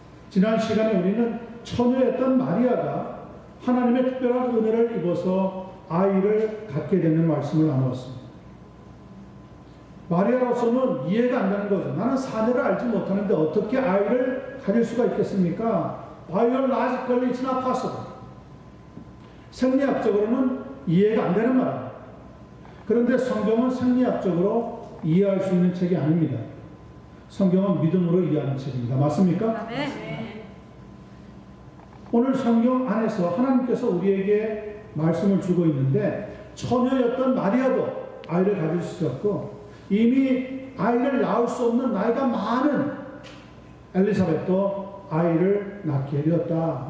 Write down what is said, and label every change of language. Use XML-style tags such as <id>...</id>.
<ko>지난 시간에 우리는 처녀였던 마리아가 하나님의 특별한 은혜를 입어서 아이를 갖게 되는 말씀을 나누었습니다. 마리아로서는 이해가 안 되는 거죠. 나는 사내를 알지 못하는데 어떻게 아이를 가질 수가 있겠습니까?</ko> <en>Biologically it's not possible.</en> <ko>생리학적으로는 이해가 안 되는 말입니다. 그런데 성경은 생리학적으로 이해할 수 있는 책이 아닙니다. 성경은 믿음으로 이해하는 책입니다. 맞습니까? 네. 오늘 성경 안에서 하나님께서 우리에게 말씀을 주고 있는데 처녀였던 마리아도 아이를 가질 수 있었고 이미 아이를 낳을 수 없는 나이가 많은 엘리사벳도 아이를 낳게 되었다.</ko>